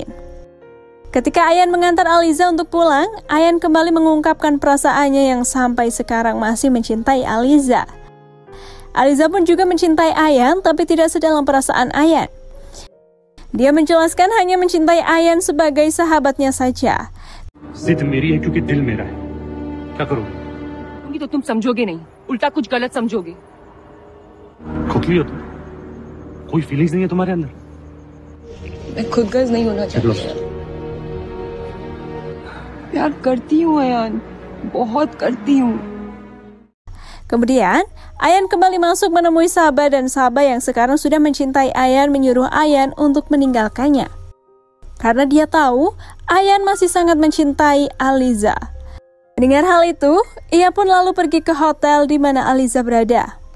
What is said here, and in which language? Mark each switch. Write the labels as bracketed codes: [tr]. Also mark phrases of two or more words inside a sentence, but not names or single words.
[id] Ketika Ayan mengantar Aliza untuk pulang, Ayan kembali mengungkapkan perasaannya yang sampai sekarang masih mencintai Aliza. Aliza pun juga mencintai Ayan tapi tidak sedalam perasaan Ayan. Dia menjelaskan hanya mencintai Ayan sebagai sahabatnya saja. [hi] जिद मेरी है क्योंकि दिल मेरा है। क्या करोगे? तो तुम समझोगे नहीं, उल्टा कुछ गलत समझोगे। खोखली हो तुम? कोई फीलिंग्स नहीं है तुम्हारे अंदर? मैं खुदगर्ज नहीं होना चाहती। प्यार करती हूँ अयान, बहुत करती हूँ। [id] Kemudian, Ayan kembali masuk menemui Sabah dan Sabah yang sekarang sudah mencintai Ayan menyuruh Ayan untuk meninggalkannya. Karena dia tahu, Ayan masih sangat mencintai Aliza. Mendengar hal itu, ia pun lalu pergi ke hotel di mana Aliza berada.